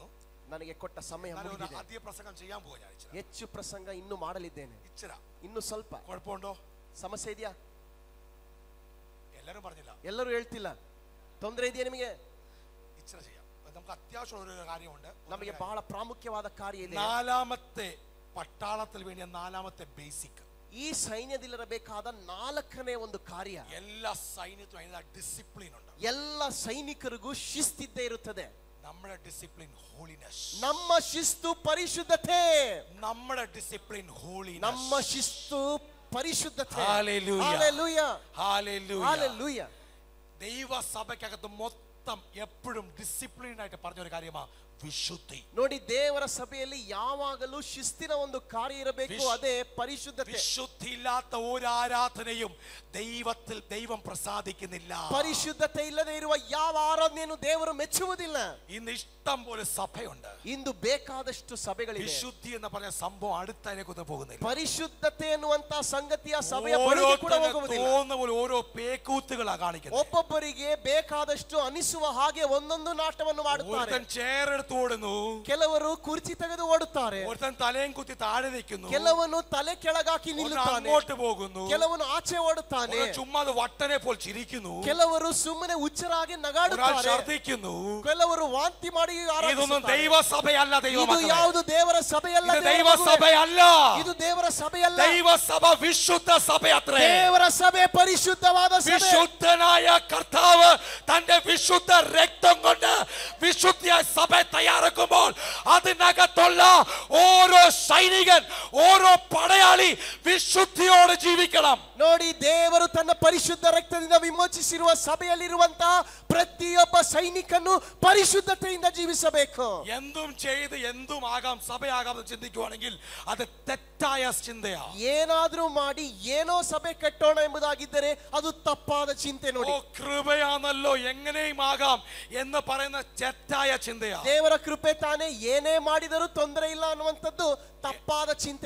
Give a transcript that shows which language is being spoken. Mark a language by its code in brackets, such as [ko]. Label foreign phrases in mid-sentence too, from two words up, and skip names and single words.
[kn] ನನಗೆ ಕೊಟ್ಟ ಸಮಯ ಮುಗಿದಿದೆ. [ml] ആദ്യ പ്രസംഗം ചെയ്യാൻ പോവാ. ഞാൻ [kn] ಹೆಚ್ಚು ಪ್ರಸಂಗ ಇನ್ನು ಮಾಡಲಿದ್ದೇನೆ. [ml] ഇച്ചിര [kn] ಇನ್ನು ಸ್ವಲ್ಪ. [ml] കുഴപ്പമുണ്ടോ? [kn] ಸಮಸ್ಯೆ ಇದೆಯಾ? [ml] എല്ലാരും പറഞ്ഞില്ല. [kn] ಎಲ್ಲರೂ ಹೇಳ್ತಿಲ್ಲ. ತೊಂದರೆ ಇದೆಯಾ ನಿಮಗೆ? [ml] ഇച്ചിര ചെയ്യാം. നമുക്ക് അത്യാവശ്യം ഒരു കാര്യമുണ്ട്. [kn] ನಮಗೆ ಬಹಳ ಪ್ರಾಮುಖ್ಯವಾದ ಕಾರ್ಯ ಇದೆ. [ml] നാലാമത്തെ പട്ടാളത്തിൽ വേണ്ടിയ നാലാമത്തെ ബേസിക്, [kn] ಈ ಸೈನ್ಯದಲ್ಲಿರಬೇಕಾದ ನಾಲ್ಕನೇ ಒಂದು ಕಾರ್ಯ. [ml] എല്ലാ സൈന്യത്തിലും അതിന്റെ ഡിസിപ്ലിൻ ഉണ്ട്. [kn] ಎಲ್ಲ ಸೈನಿಕರಿಗೂ ಶಿಸ್ತಿದ್ದೇ ಇರುತ್ತದೆ. [ml] നമ്മുടെ [en] discipline holiness. [kn] ನಮ್ಮ ಶಿಸ್ತು ಪರಿಶುದ್ಧತೆ. [ml] നമ്മുടെ [en] discipline holiness. [kn] ನಮ್ಮ ಶಿಸ್ತು ಪರಿಶುದ್ಧತೆ. [ml] ഹല്ലേലൂയ. ഹല്ലേലൂയ. ഹല്ലേലൂയ. ഹല്ലേലൂയ. ദൈവ സഭയ്ക്കകത്ത് മൊത്തം എപ്പോഴും ഡിസിപ്ലിൻ ആയിട്ട് പറഞ്ഞൊരു കാര്യമാണ് വിശുദ്ധി. [kn] ನೋಡಿ, ದೇವರ ಸಭೆಯಲ್ಲಿ ಯಾವಾಗಲೂ ಶಿಸ್ತಿನ ಒಂದು ಕಾರ್ಯ ಇರಬೇಕು, ಅದೇ ಪರಿಶುದ್ಧತೆ. [ml] വിശുദ്ധി ഇല്ലാത്ത ഒരു ആരാധനയും ദൈവം പ്രസാദിക്കുന്നില്ല. [kn] ಪರಿಶುದ್ಧತೆ ಇಲ್ಲದೆ ಇರುವ ಯಾವ ಆರಾಧನೆಯನ್ನು ದೇವರು ಮೆಚ್ಚುವುದಿಲ್ಲ. [ml] ഇന്ന് ഇഷ്ടം പോലെ സഭയുണ്ട്. [kn] ಇಂದು ಬೇಕಾದಷ್ಟು ಸಭೆಗಳಿವೆ. [ml] വിശുദ്ധി എന്ന് പറഞ്ഞ സംഭവം അടുത്തതിനെക്കൊന്നും പോകുന്നില്ല. [kn] ಪರಿಶುದ್ಧತೆ ಎನ್ನುವಂತ ಸಂಗತಿಯ ಸಭೆಯ ಬಳಿಗೆ ಕೂಡ ಹೋಗುವುದಿಲ್ಲ. [ml] തോന്നുന്ന പോലെ ഓരോ പേക്കൂത്തുകളാ കാണിക്കുന്നത്. [kn] ಒಬ್ಬೊಬ್ಬರಿಗೆ ಬೇಕಾದಷ್ಟು ಅನಿಸುವ ಹಾಗೆ ಒಂದೊಂದು ನಾಟವನ್ನು ಮಾಡುತ್ತಾರೆ. [ml] ഒരുത്തൻ ചേറെടുത്ത് ഓടുന്നു, [kn] ಕೆಲವರು ಕುರ್ಚಿ ತೆಗೆದು ಓಡುತ್ತಾರೆ, [ml] ഒരുത്തൻ തലയും കുത്തി താഴെ നിൽക്കുന്നു, [kn] ಕೆಲವನು ತಲೆ ಕೆಳಗಾಕಿ ನಿಲ್ಲುತ್ತಾನೆ, [ml] അങ്ങോട്ട് പോകുന്നു, [kn] ಕೆಲವನು ಆಚೆ ಓಡುತ್ತಾನೆ, [ml] ചുമ്മാ വട്ടനെ പോൽ ചിരിക്കുന്നു, [kn] ಕೆಲವರು ಸುಮ್ಮನೆ ಹುಚ್ಚರಾಗಿ [ml] ഒരാൾ [kn] ನಗಾಡುತ್ತಾರೆ, [ml] ഛർദ്ദിക്കുന്നു. [kn] ಕೆಲವರು ವಾಂತಿ ಮಾಡಿ [ml] ഇതൊന്നും [kn] ಆರಾಧಿಸುತ್ತಾರೆ. [ml] ദൈവസഭയല്ല. [kn] ಇದು ಯಾವುದು ದೇವರ ಸಭೆಯಲ್ಲ. [ml] ഇത് ദൈവസഭയല്ല. [kn] ಇದು ದೇವರ ಸಭೆಯಲ್ಲ. [ml] ദൈവസഭ വിശുദ്ധ സഭയത്രേ. [kn] ದೇವರ ಸಭೆ ಪರಿಶುದ್ಧವಾದ ಸಭೆ. [ml] വിശുദ്ധനായ കർത്താവ് തന്റെ വിശുദ്ധ രക്തം കൊണ്ട് വിശുദ്ധിയായ സഭ തയ്യാറാക്കുമ്പോൾ അതിനകത്തുള്ള ഓരോ സൈനികൻ, ഓരോ പടയാളി വിശുദ്ധിയോടെ ജീവിക്കണം. [kn] ನೋಡಿ, ದೇವರು ತನ್ನ ಪರಿಶುದ್ಧ ರಕ್ತದಿಂದ ವಿಮೋಚಿಸಿರುವ ಸಭೆಯಲ್ಲಿರುವಂತಹ ಪ್ರತಿಯೊಬ್ಬ ಸೈನಿಕನು ಪರಿಶುದ್ಧತೆಯಿಂದ ಜೀವಿಸಬೇಕು. [ml] എന്തും ചെയ്ത് എന്തും ആകാം, സഭയാകാമെന്ന് ചിന്തിക്കുവാണെങ്കിൽ അത് തെറ്റായ ചിന്തയാ. [kn] ಏನಾದ್ರೂ ಮಾಡಿ ಏನೋ ಸಭೆ ಕಟ್ಟೋಣ ಎಂಬುದಾಗಿದ್ದರೆ ಅದು ತಪ್ಪಾದ ಚಿಂತೆ. ನೋಡಿ, [ml] കൃപയാണല്ലോ എങ്ങനെയും ആകാം എന്ന് പറയുന്ന തെറ്റായ ചിന്തയാ. [kn] ದೇವರ ಕೃಪೆ ತಾನೇ ಏನೇ ಮಾಡಿದರೂ ತೊಂದರೆ ಇಲ್ಲ ಅನ್ನುವಂಥದ್ದು ತಪ್ಪಾದ ಚಿಂತೆ.